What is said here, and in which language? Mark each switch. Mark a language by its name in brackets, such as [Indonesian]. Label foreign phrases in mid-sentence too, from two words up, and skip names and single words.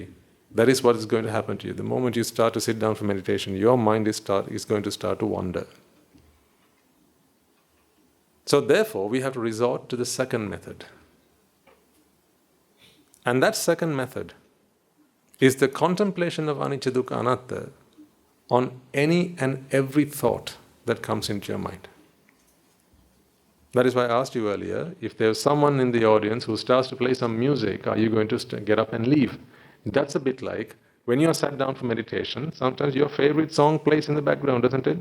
[English] That is what is going to happen to you. The moment you start to sit down for meditation, your mind is going to start to wander. So therefore, we have to resort to the second method. And that second method is the contemplation of [Pali] anicca, dukkha, anatta [English] on any and every thought that comes into your mind. That is why I asked you earlier, if there's someone in the audience who starts to play some music, are you going to get up and leave? That's a bit like when you are sat down for meditation, sometimes your favorite song plays in the background, doesn't it?